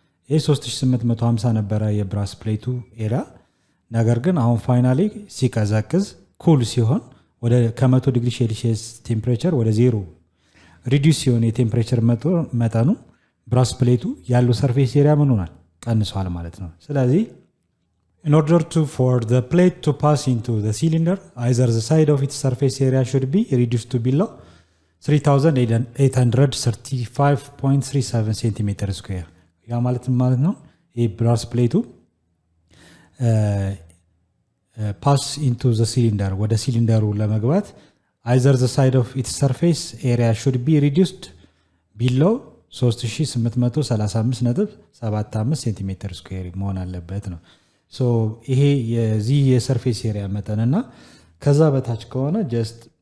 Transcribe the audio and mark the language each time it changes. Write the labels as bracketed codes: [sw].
[am] ይህ 3850 ነበረ የብራስ ፕሌቱ ኤሪያ። ነገር ግን አሁን ፋይናሊ ሲቀዘቅዝ ኩል ሲሆን ከ100 ዲግሪ ሴልሺየስ ቴምፕሬቸር ወደ 0 ሪዲዩስ ሲሆን የቴምፕሬቸር መጠኑ ብራስ ፕሌቱ ያለው ሰርፌስ ኤሪያ ምን ሆናል? ቀንሷል ማለት ነው። ስለዚህ [en] in order for the plate to pass into the cylinder, either the side of its surface area should be reduced to below 3835.37 centimeter square. [am] ያ ማለት ነው ይህ ብራስ ፕሌቱ ፓስ ኢንቱ ዘ ሲሊንደር ወደ ሲሊንደሩ ለመግባት [en] either the side of its surface area should be reduced below 3835.75 [am] ሴንቲሜትር ስኩዌር መሆን አለበት ነው። ይሄ የዚህ የሰርፌስ ኤሪያ መጠንና ከዛ በታች ከሆነ ጀስት